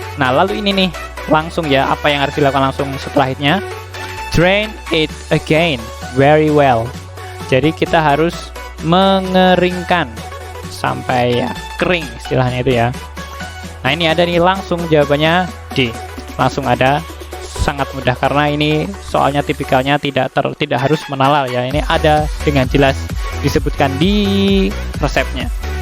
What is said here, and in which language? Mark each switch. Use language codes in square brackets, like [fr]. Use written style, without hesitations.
[id] Nah, lalu ini nih, langsung ya, apa yang harus dilakukan langsung setelahnya? [en] Drain it again very well. [id] Jadi kita harus mengeringkan sampai ya kering istilahnya itu ya. Nah, ini ada nih langsung jawabannya D. Langsung ada, sangat mudah karena ini soalnya tipikalnya tidak harus menalar ya. Ini ada dengan jelas disebutkan di resepnya.